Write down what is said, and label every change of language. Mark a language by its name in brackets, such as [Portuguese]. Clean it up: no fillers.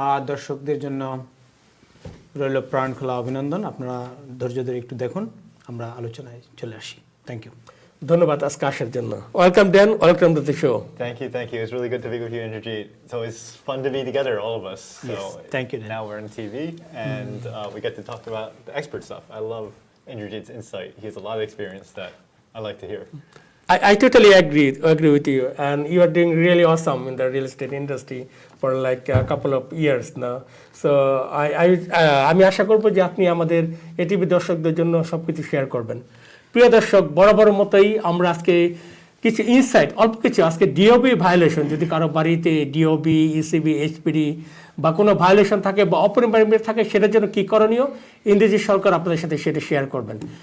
[Bangla] দর্শকদের জন্য রইল প্রাণ খোলা অভিনন্দন। আপনারা ধৈর্য ধরে একটু দেখুন, আমরা আলোচনায় চলে আসি। [English] Thank you. [Bangla] ধন্যবাদ আজকে আসার জন্য। [English] Welcome Dan, welcome to the show. Thank you. It's really good to be with you, Indrojit. It's always fun to be together, all of us. Yes, thank you, Dan. Now we're on TV, and we get to talk about the expert stuff. I love Indrojit's insight. He has a lot of experience that I like to hear. I totally agree with you, and you are doing really awesome in the real estate industry for like a couple of years now. [Bangla] So আমি আশা করব যে আপনি আমাদের ATV দর্শকদের জন্য সবকিছু share করবেন। প্রিয় দর্শক, বরাবর মতোই আমরা আজকে কিছু ইনসাইট, অল্প কিছু আজকে ডিওবি ভায়োলেশন, যদি কারো বাড়িতে ডিওবি, ইসিবি, এইচপিডি বা কোনো ভায়োলেশন থাকে বা অপরিমাণ থাকে, সেটার জন্য কী করণীয় ইন্দ্রজিৎ সরকার আপনাদের সাথে সেটা শেয়ার করবেন।